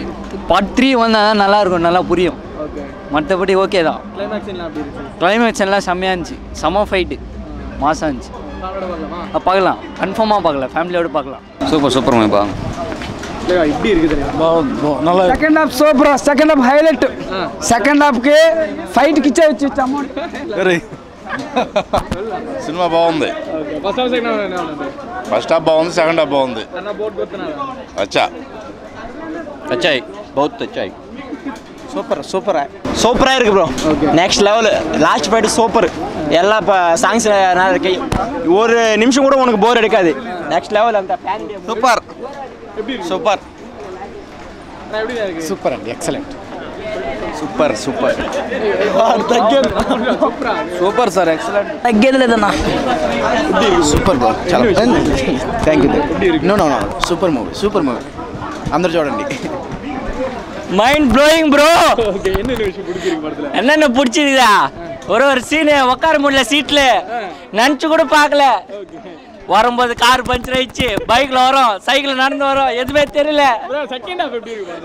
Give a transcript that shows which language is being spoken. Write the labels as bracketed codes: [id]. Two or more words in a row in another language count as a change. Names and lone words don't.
[ta] பார்ட் 3 வந்தால் நல்லா இருக்கும், நல்லா புரியும். ஓகே. மற்றபடி ஓகே தான். கிளைமேக்ஸ் எல்லாம் எப்படி இருக்கு? கிளைமேக்ஸ் எல்லாம் செம்மையாக இருந்துச்சு, செம்ம ஃபைட்டு, மாசாக இருந்துச்சு. பார்க்கலாம், கன்ஃபார்மாக பார்க்கலாம், ஃபேமிலியோடு பார்க்கலாம். [en] super movie [ta] பா. எப்படி இருக்குது நல்லா. [en] second half [te] సూపర్, [en] second half [te] హైలైట్. [en] second halfకి [te] ఫైట్ కిచ్చే వచ్చి సినిమా బాగుంది. [en] first half second half first half [te] బాగుంది, [en] second half [te] బాగుంది. అన్న బోర్డు కొడుతున్నారా? [hi] अच्छाई बहुत अच्छाई. [ta] சூப்பராக இருக்கு ப்ரோ. [en] next level. last fight super. [ta] எல்லா சாங்ஸ் ஒரு நிமிஷம் கூட உனக்கு போர் எடுக்காது. [en] next level. அந்த super super [te] సూపర్ అండి, ఎక్సలెంట్. [en] super super super sir, excellent. [te] తగ్గేది లేదన్నా. [en] super bro, [te] చాలా [en] thank you. no super movie [te] అందరు చూడండి. [en] mind blowing bro. [ta] ஓகே. என்ன விஷயம் பிடிச்சிருக்கு படத்துல? என்னென்ன பிடிச்சிருக்குதா? ஒரு சீனு உட்கார முடியல சீட்ல, நினச்சி கூட பார்க்கல. வரும்போது கார் பஞ்சர் ஆயிடுச்சு, பைக்ல வரோம், சைக்கிள் நடந்து வரோம், எதுவுமே தெரியல. [en] second half [ta] எப்படி இருக்கு?